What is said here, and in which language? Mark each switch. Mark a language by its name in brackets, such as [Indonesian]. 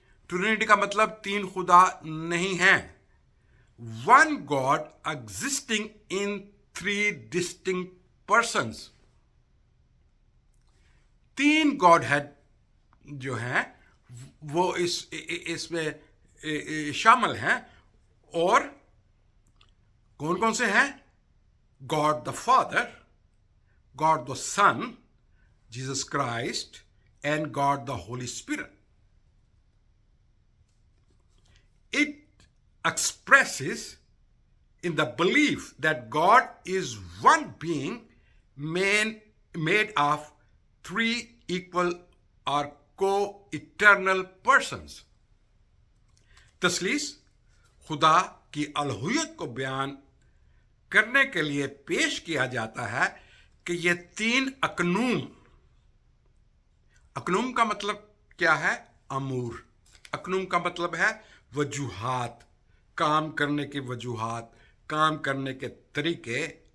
[Urdu] Trinity کا مطلب 3 خدا نہیں ہیں. [English] One God existing in 3 distinct persons. [Urdu] 3 God had جو ہیں وہ اس میں شامل ہیں. اور کون کون سے ہیں؟ [English] God the Father, God the Son, Jesus Christ, and God the Holy Spirit. It expresses in the belief that God is one being made of 3 equal or co-eternal persons. [Urdu] تثلیث خدا کی الوہیت کو بیان کرنے کے لیے پیش کیا جاتا ہے کہ یہ 3 اقنوم کا مطلب کیا ہے؟ امور. اقنوم کا مطلب ہے وجوہات، کام کرنے کی وجوہات، کام کرنے کے طریقے.